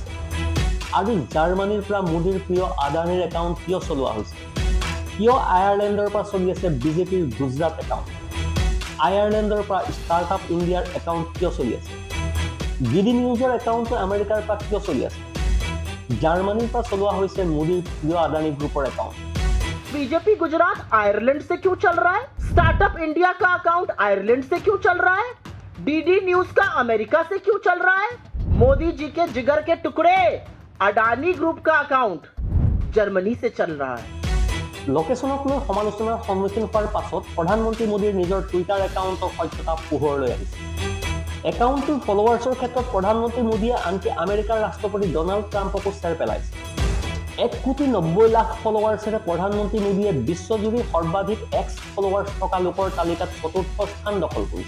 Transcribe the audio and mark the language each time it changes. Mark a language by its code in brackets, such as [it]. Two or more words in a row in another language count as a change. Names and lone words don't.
[as] আৰু জাৰ্মানীৰ পৰা মোদীৰ প্ৰিয় আদানীৰ একাউণ্ট কিয় চলোৱা হৈছে? কিয় আয়াৰলেণ্ডৰ পৰা চলি আছে বিজেপিৰ গুজৰাট একাউণ্ট? আয়াৰলেণ্ডৰ পৰা ষ্টাৰ্টআপ ইণ্ডিয়াৰ একাউণ্ট কিয় চলি আছে? ডিডি নিউজৰ একাউণ্ট আমেৰিকাৰ পৰা কিয় চলি আছে? জাৰ্মানীৰ পৰা চলোৱা হৈছে মোদীৰ প্ৰিয় আদানী গ্ৰুপৰ একাউণ্ট। [hi] बीजेपी गुजरात आयरलैंड से क्यों चल रहा है? स्टार्टअप इंडिया का अकाउंट आयरलैंड से क्यों चल रहा है? डीडी न्यूज का अमेरिका से क्यों चल रहा है? मोदी जी के जिगर के टुकड़े अडानी ग्रुप का अकाउंट जर्मनी से चल रहा है। [as] লোকেশ্যনক লৈ সমালোচনাৰ সন্মুখীন হোৱাৰ পাছত প্ৰধানমন্ত্ৰী মোদীৰ নিজৰ টুইটাৰ একাউণ্টৰ সত্যতা পোহৰলৈ আহিছে। একাউণ্টটোৰ ফলোৱাৰ্ছৰ ক্ষেত্ৰত প্ৰধানমন্ত্ৰী মোদীয়ে আনকি আমেৰিকাৰ ৰাষ্ট্ৰপতি ডনাল্ড ট্ৰাম্পকো চেৰ পেলাইছে। 1,90,00,000 ফলোৱাৰ্ছেৰে প্ৰধানমন্ত্ৰী মোদীয়ে বিশ্বজুৰি সৰ্বাধিক এক্স ফলোৱাৰ্ছ থকা লোকৰ তালিকাত 4ৰ্থ স্থান দখল কৰিছে।